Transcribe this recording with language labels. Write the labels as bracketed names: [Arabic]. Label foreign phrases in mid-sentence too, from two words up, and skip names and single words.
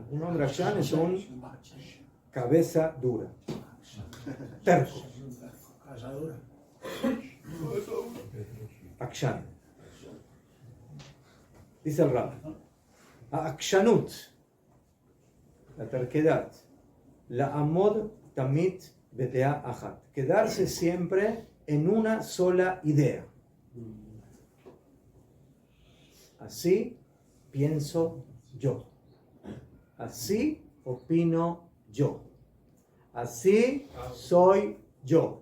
[Spanish] Un hombre akshan es un cabeza dura. Terco. Akshan. Dice el Rab. Akshanut. La terquedad. [Hebrew] לעמוד תמיד בדעה אחת. [Spanish] Quedarse siempre en una sola idea. Así pienso yo. Así opino yo. Así soy yo.